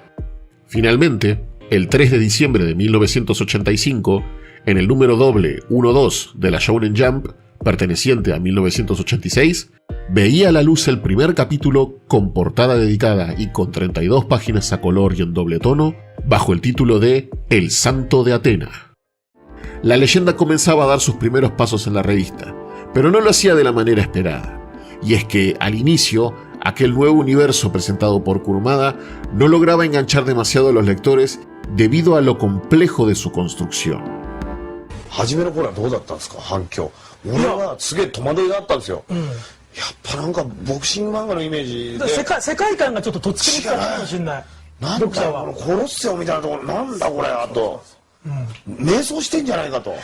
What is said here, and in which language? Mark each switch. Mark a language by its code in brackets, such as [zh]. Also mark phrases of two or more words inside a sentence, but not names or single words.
[es] Finalmente, el 3 de diciembre de 1985, en el número doble 12 de la Shonen Jump, perteneciente a 1986, veía a la luz el primer capítulo con portada dedicada y con 32 páginas a color y en doble tono, bajo el título de El Santo de Atena. La leyenda comenzaba a dar sus primeros pasos en la revista, pero no lo hacía de la manera esperada. Y es que, al inicio, aquel nuevo universo presentado por Kurumada no lograba enganchar demasiado a los lectores debido a lo complejo de su construcción. [ja] 初めの頃はどうだったんですか、反響。俺はすげえ戸惑いがあったんですよ。やっぱなんかボクシング漫画のイメージで世界観がちょっととっつきにくかったかもしれない。なんだこのコロッセオみたいなところ、なんだこれ、あと迷走してんじゃないかと。